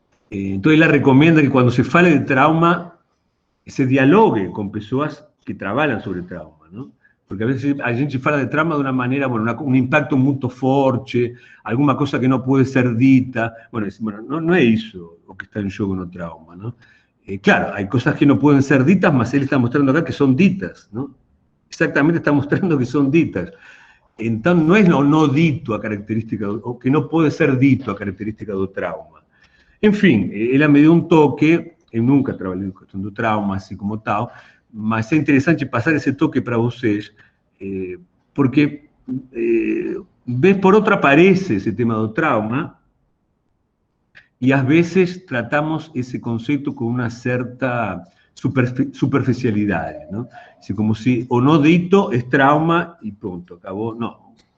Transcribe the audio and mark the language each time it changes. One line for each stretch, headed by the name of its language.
Portuguese: Então, ela recomenda que quando se fale de trauma, se dialogue com pessoas que trabalham sobre trauma, não? Porque
Spanish: a veces
Portuguese: a gente fala de trauma de uma maneira, bueno, um impacto muito forte, alguma coisa que não pode ser dita. Bueno, não é isso o que está em jogo no trauma, não?
Spanish: Claro, hay cosas que no pueden ser ditas, mas él está mostrando acá que son ditas, ¿no? Exactamente está mostrando que son ditas. Entonces, no es no dito a característica, o que no puede ser dito
Portuguese: a característica do trauma. En fin, ela me dio un toque, eu nunca trabalhei com questão do trauma, assim como tal, mas é interessante passar esse toque para vocês, porque, vez por outra aparece esse tema do trauma,
Spanish: y a veces tratamos ese concepto con una cierta superficialidad,
Portuguese: ¿no?
Spanish: Así como si o no dito es trauma y punto, acabó. No.